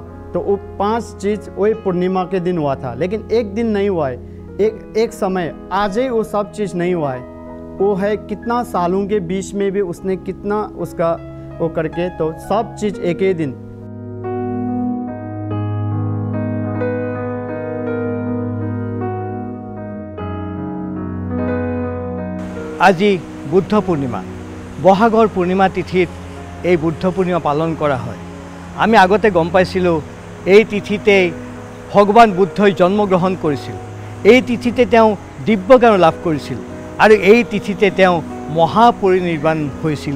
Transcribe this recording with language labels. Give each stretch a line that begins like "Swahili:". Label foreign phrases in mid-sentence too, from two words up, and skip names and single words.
Hindi: तो वो 5 चीज़ वही पूर्णिमा के दिन हुआ था, लेकिन एक दिन नहीं हुआ है, एक समय आज ही वो सब चीज़ नहीं हुआ है। वो है कितना सालों के बीच में भी उसने कितना उसका वो करके, तो सब चीज़ एक ही दिन।
Assamese: আজি বুদ্ধ পূৰ্ণিমা, বহাগৰ পূৰ্ণিমা তিথিত এই বুদ্ধ পূৰ্ণিমা পালন কৰা হয়। আমি আগতে গম পাইছিলোঁ এই তিথিতেই ভগৱান বুদ্ধই জন্মগ্ৰহণ কৰিছিল, এই তিথিতে তেওঁ দিব্যজ্ঞান লাভ কৰিছিল, আৰু এই তিথিতে তেওঁ মহাপৰিনিৰ্বাণ হৈছিল।